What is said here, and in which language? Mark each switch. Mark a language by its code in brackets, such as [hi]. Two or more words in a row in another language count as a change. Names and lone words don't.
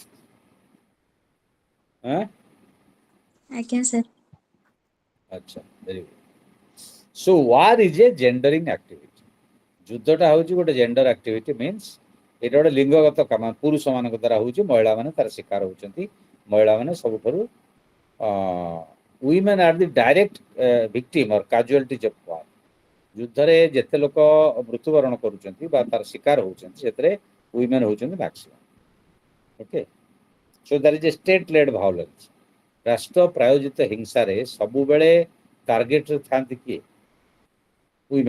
[or] ଆଜ୍ଞା ସାର୍। [en] ଆଚ୍ଛା, very good. So war is a gendering activity. [or] ଯୁଦ୍ଧଟା ହଉଛି ଗୋଟେ [en] gender activity, [or] ମିନ୍ସ ଏଇଟା ଗୋଟେ ଲିଙ୍ଗଗତ କାମ, ପୁରୁଷ ମାନଙ୍କ ଦ୍ୱାରା ହଉଛି, ମହିଳାମାନେ ତାର ଶିକାର ହଉଛନ୍ତି। ମହିଳାମାନେ ସବୁଠାରୁ [en] women are the direct victim or casualties of war। [or] ଯୁଦ୍ଧରେ ଯେତେ ଲୋକ ମୃତ୍ୟୁବରଣ କରୁଛନ୍ତି ବା ତାର ଶିକାର ହଉଛନ୍ତି ସେଥିରେ women ହଉଛନ୍ତି ମ୍ୟାକ୍ସିମମ୍। [en] Okay, so that is a state led violence. [or] ରାଷ୍ଟ୍ର ପ୍ରାୟୋଜିତ ହିଂସାରେ ସବୁବେଳେ ଟାର୍ଗେଟରେ ଥାନ୍ତି କିଏ? women।